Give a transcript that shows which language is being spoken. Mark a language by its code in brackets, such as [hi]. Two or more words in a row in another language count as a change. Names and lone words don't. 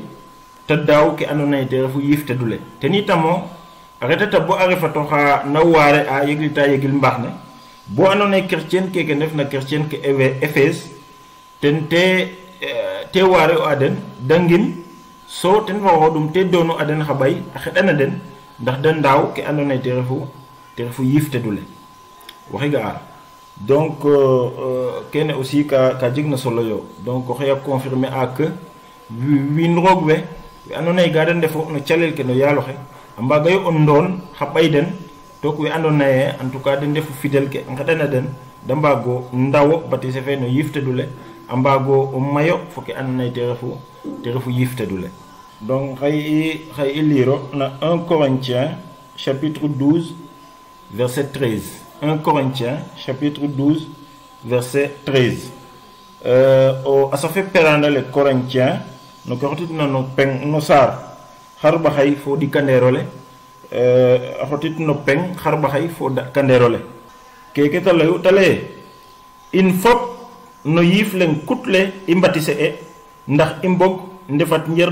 [srr] ta daaw ke andona ye te refu yifte dule ten itamo a retata bo a refato xa na waare a yeglita yegil mbaax ne bo andona ye chrétien keke ndefna chrétien ke Efes ten te waare o a den da ngim so ten fa xooxodum te doonu a den xa ɓay a xeɗana den ndax da ndaaw ke andona ye te refu yifte dule waxi ga'a. Donc kene aussi ka jegna solo yo. Donc oxey a confirmer a que wiin roog we andona ye ga da ndefo no calel ke no yaaloxe a mbaaga yo o ndoon xa ɓay den took we andona ye [fr] en tout cas [srr] den ndefu fidèle ke a ngeɗana den da mbaago ndawo batise fe no yifte dule a mbaago o mayo fo ke andona ye te refu yifte dule. Donc xay i liiro na [fr] 1 Corinthiens chapitre 12 verset 13. 1 Corinthiens chapitre 12 verset 13. [srr] A safe peranda le Corinthiens no ko xotitna no peng no saar xar baxay fo ɗikandeero le a xotit no peng xar baxay fo kandeero le keke talayu tale in fop no yif len kutle i mbatise e ndax i mbog ndefat njer